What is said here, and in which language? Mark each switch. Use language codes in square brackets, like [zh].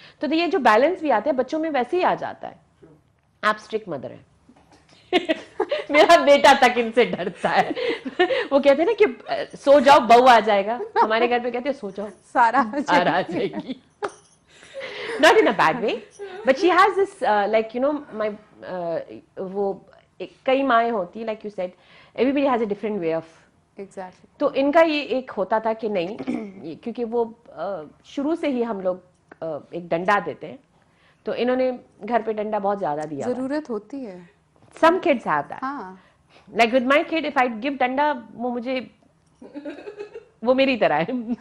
[ur] تو یہ جو بیلنس بھی آتا ہے بچوں میں ویسے ہی آ جاتا ہے. آپ اسٹرکٹ مدر ہیں, میرا بیٹا تک ان سے ڈرتا ہے. وہ کہتے ہیں نا کہ سو جاؤ بہو آ جائے گا, ہمارے گھر پہ کہتے ہیں سو جاؤ سارا آ جائے گی. [en] Not in a bad way, but she has this like you know my [ur] وہ کئی مائیں ہوتی, [en] like you said everybody has a different way of. Exactly. [ur] تو ان کا یہ ایک ہوتا تھا کہ نہیں, کیونکہ وہ شروع سے ہی ہم لوگ ایک ڈنڈا دیتے ہیں, تو انہوں نے گھر پہ ڈنڈا بہت زیادہ دیا. ضرورت ہوتی ہے. [en] Some kids have that. Like with my kid, if I give ڈنڈا, [ur] وہ مجھے وہ میری طرح ہے.